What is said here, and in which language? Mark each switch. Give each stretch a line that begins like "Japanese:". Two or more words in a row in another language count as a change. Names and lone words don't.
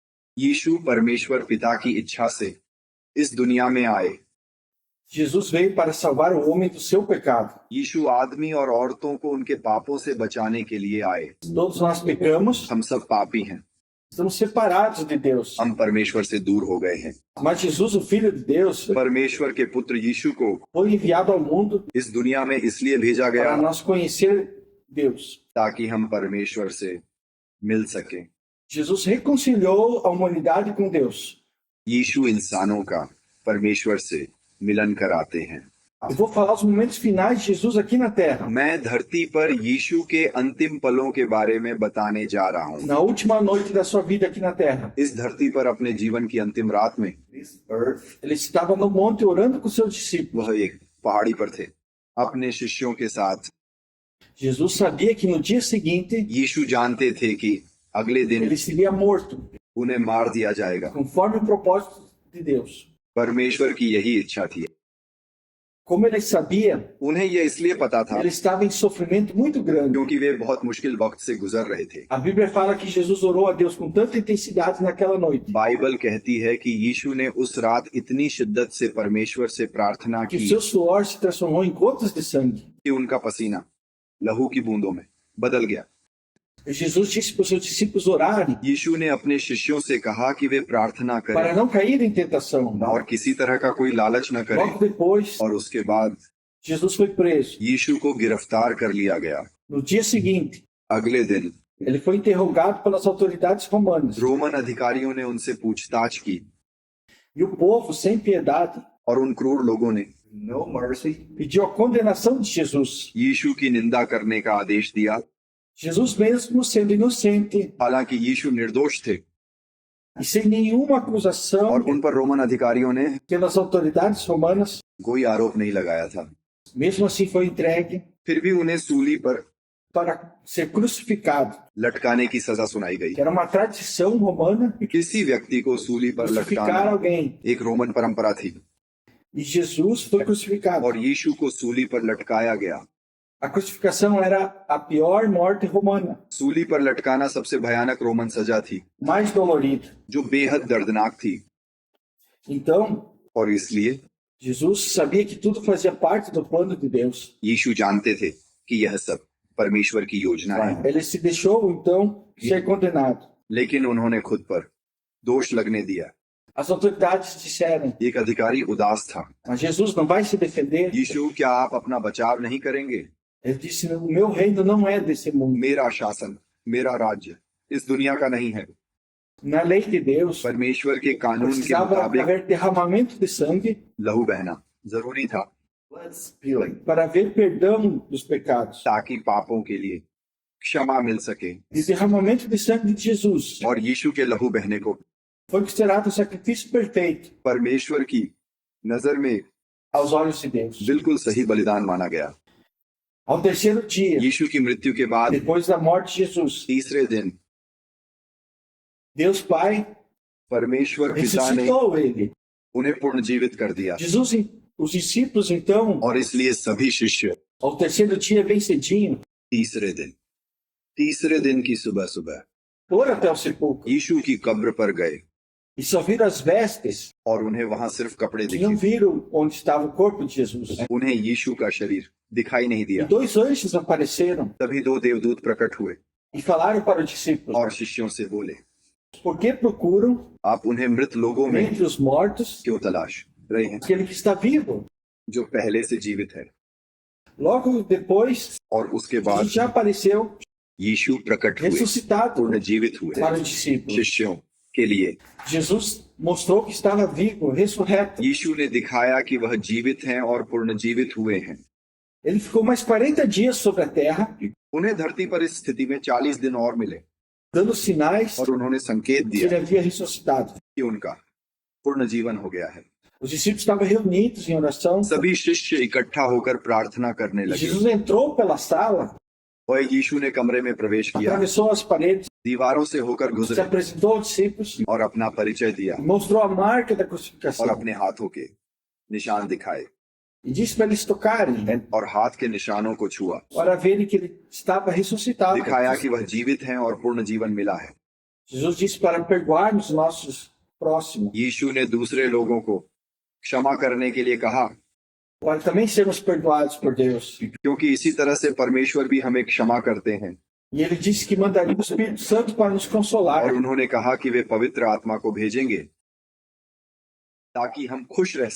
Hindi: यीशु परमेश्वर पिता की इच्छा से इस दुनिया में आए।
Portuguese: Jesus veio para salvar o homem do seu pecado.
Hindi: यीशु आदमी और औरतों को उनके पापों से बचाने के लिए आए।
Portuguese: Todos nós pecamos,
Hindi: हम सब पापी हैं,
Portuguese: estamos separados de Deus.
Hindi: हम परमेश्वर से दूर हो गए हैं।
Portuguese: Mas Jesus, o Filho de Deus,
Hindi: परमेश्वर के पुत्र यीशु को
Portuguese: foi enviado ao mundo
Hindi: इस दुनिया में इसलिए भेजा गया
Portuguese: para nós conhecer Deus.
Hindi: ताकि हम परमेश्वर से मिल सकें।
Portuguese: Jesus reconciliou a humanidade com Deus.
Hindi: यीशु इंसानों का परमेश्वर से मिलन कराते हैं।
Portuguese: Eu vou falar os momentos finais de Jesus aqui na Terra.
Hindi: मैं धरती पर यीशु के अंतिम पलों के बारे में बताने जा रहा हूँ।
Portuguese: Na última noite da sua vida aqui na Terra.
Hindi: इस धरती पर अपने जीवन की अंतिम रात में
Portuguese: Ele estava no monte orando com seus discípulos.
Hindi: वह एक पहाड़ी पर थे अपने शिष्यों के साथ।
Portuguese: Jesus sabia que no dia seguinte
Hindi: यीशु जानते थे कि अगले दिन
Portuguese: ele seria morto,
Hindi: उन्हें मार दिया जाएगा।
Portuguese: conforme o propósito de Deus.
Hindi: परमेश्वर की यही इच्छा थी।
Portuguese: Como ele sabia,
Hindi: उन्हें यह इसलिए पता था
Portuguese: ele estava em sofrimento muito grande.
Hindi: क्योंकि वे बहुत मुश्किल वक्त से गुजर रहे थे।
Portuguese: A Bíblia fala que Jesus orou a Deus com tanta intensidade naquela noite,
Hindi: बाइबल कहती है कि यीशु ने उस रात इतनी शिद्दत से परमेश्वर से प्रार्थना
Portuguese: que o
Hindi: की
Portuguese: seu suor se transformou em gotas de sangue.
Hindi: कि उनका पसीना लहू की बूंदों में बदल गया।
Portuguese: E Jesus disse para os seus discípulos orarem
Hindi: यीशु ने अपने शिष्यों से कहा कि वे प्रार्थना
Portuguese: para
Hindi: करें
Portuguese: não cair em tentação.
Hindi: और किसी तरह का कोई लालच न करें।
Portuguese: Logo depois,
Hindi: और उसके बाद
Portuguese: Jesus foi preso.
Hindi: यीशु को गिरफ्तार कर लिया गया।
Portuguese: No dia seguinte,
Hindi: अगले दिन
Portuguese: ele foi interrogado pelas autoridades romanas.
Hindi: रोमन अधिकारियों ने उनसे पूछताछ की
Portuguese: E o povo, sem piedade,
Hindi: और उन क्रूर लोगों ने
English: no mercy,
Portuguese: pediu a condenação de Jesus.
Hindi: यीशु की निंदा करने का आदेश दिया।
Portuguese: Jesus, mesmo sendo inocente
Hindi: हालांकि यीशु निर्दोष थे
Portuguese: e sem nenhuma acusação
Hindi: और उन पर रोमन अधिकारियों ने
Portuguese: pelas autoridades romanas,
Hindi: कोई आरोप नहीं लगाया था,
Portuguese: mesmo assim foi entregue
Hindi: फिर भी उन्हें सूली पर
Portuguese: para ser crucificado,
Hindi: लटकाने की सजा सुनाई गई।
Portuguese: que era uma tradição romana
Hindi: किसी व्यक्ति को सूली पर
Portuguese: crucificar
Hindi: लटकाना
Portuguese: alguém.
Hindi: एक रोमन परंपरा थी
Portuguese: E Jesus foi crucificado.
Hindi: और यीशु को सूली पर लटकाया गया।
Portuguese: A crucificação era a pior morte romana,
Hindi: सूली पर लटकाना सबसे भयानक रोमन सजा थी
Portuguese: mais dolorida.
Hindi: जो बेहद दर्दनाक थी।
Portuguese: Então,
Hindi: और इसलिए
Portuguese: Jesus sabia que tudo fazia parte do plano de Deus.
Hindi: यीशु जानते थे कि यह सब परमेश्वर की योजना है,
Portuguese: Ele se deixou, então, ser condenado.
Hindi: लेकिन उन्होंने खुद पर दोष लगने दिया।
Portuguese: As autoridades disseram,
Hindi: एक अधिकारी उदास था।
Portuguese: mas Jesus não vai se defender.
Hindi: यीशु, क्या आप अपना बचाव नहीं करेंगे?
Portuguese: Ele disse, o meu reino não é desse mundo.
Hindi: मेरा शासन, मेरा राज्य इस दुनिया का नहीं है।
Portuguese: Na lei de Deus,
Hindi: परमेश्वर के कानून के
Portuguese: precisava
Hindi: मुताबिक
Portuguese: haver derramamento de sangue
Hindi: लहू बहना जरूरी था
Portuguese: para haver perdão dos pecados.
Hindi: ताकि पापों के लिए क्षमा मिल सके।
Portuguese: E derramamento de sangue de Jesus
Hindi: और यीशु के लहू बहने को
Portuguese: foi considerado o sacrifício perfeito
Hindi: परमेश्वर की नजर में
Portuguese: aos olhos de Deus.
Hindi: बिल्कुल सही बलिदान माना गया।
Portuguese: Ao terceiro dia,
Hindi: यीशु की मृत्यु के बाद
Portuguese: depois da morte de Jesus,
Hindi: तीसरे दिन
Portuguese: Deus Pai
Hindi: परमेश्वर पिता ने
Portuguese: ressuscitou ele.
Hindi: उन्हें पुनर्जीवित कर दिया
Portuguese: Jesus, os discípulos, então,
Hindi: और इसलिए सभी शिष्य
Portuguese: ao terceiro dia, bem cedinho,
Hindi: तीसरे दिन की सुबह सुबह
Portuguese: foram até o sepulcro
Hindi: यीशु की कब्र पर गए
Portuguese: e só viram as vestes,
Hindi: और उन्हें वहां सिर्फ कपड़े
Portuguese: e não
Hindi: दिखे।
Portuguese: viram onde estava o corpo de Jesus.
Hindi: उन्हें यीशु का शरीर दिखाई नहीं
Portuguese: E
Hindi: दिया।
Portuguese: 2 anjos apareceram
Hindi: तभी 2 देवदूत प्रकट हुए
Portuguese: e falaram para os discípulos,
Hindi: और शिष्यों से बोले,
Portuguese: por que procuram
Hindi: आप उन्हें मृत लोगों में
Portuguese: entre os mortos
Hindi: क्यों तलाश रहे हैं
Portuguese: aquele que está vivo?
Hindi: जो पहले से जीवित है।
Portuguese: Logo depois,
Hindi: और उसके बाद
Portuguese: Jesus já apareceu
Hindi: यीशु प्रकट हुए,
Portuguese: ressuscitado
Hindi: पुनर्जीवित हुए
Portuguese: para os discípulos.
Hindi: शिष्यों के लिए।
Portuguese: Jesus mostrou que estava vivo, ressurreto.
Hindi: यीशु ने दिखाया कि वह जीवित हैं और पुनर्जीवित हुए हैं।
Portuguese: Ele ficou mais 40 dias sobre a terra,
Hindi: उन्हें धरती पर इस स्थिति में 40 दिन और मिले
Portuguese: dando sinais
Hindi: और उन्होंने संकेत
Portuguese: que ele
Hindi: दिया
Portuguese: havia ressuscitado.
Hindi: कि उनका पुनर्जीवन हो गया है।
Portuguese: Os discípulos estavam reunidos em oração.
Hindi: सभी शिष्य इकट्ठा होकर प्रार्थना करने लगे
Portuguese: Jesus entrou pela sala,
Hindi: और यीशु ने कमरे में प्रवेश किया,
Portuguese: atravessou as paredes,
Hindi: दीवारों से होकर
Portuguese: se
Hindi: गुजरे
Portuguese: apresentou aos discípulos
Hindi: और अपना परिचय दिया
Portuguese: e mostrou a marca da
Hindi: और
Portuguese: crucificação.
Hindi: अपने हाथों के निशान दिखाए
Portuguese: E disse para eles tocarem,
Hindi: और हाथ के निशानों को छुआ,
Portuguese: para verem que ele estava ressuscitado.
Hindi: दिखाया कि वह जीवित हैं और पूर्ण जीवन मिला है।
Portuguese: Jesus disse para perdoarmos os nossos próximos,
Hindi: यीशु ने दूसरे लोगों को क्षमा करने के लिए कहा,
Portuguese: para também sermos perdoados por Deus.
Hindi: क्योंकि इसी तरह से परमेश्वर भी हमें क्षमा करते हैं।
Portuguese: E ele disse que mandaria o Espírito Santo para nos consolar.
Hindi: और उन्होंने कहा कि वे पवित्र आत्मा को भेजेंगे ताकि हम खुश रह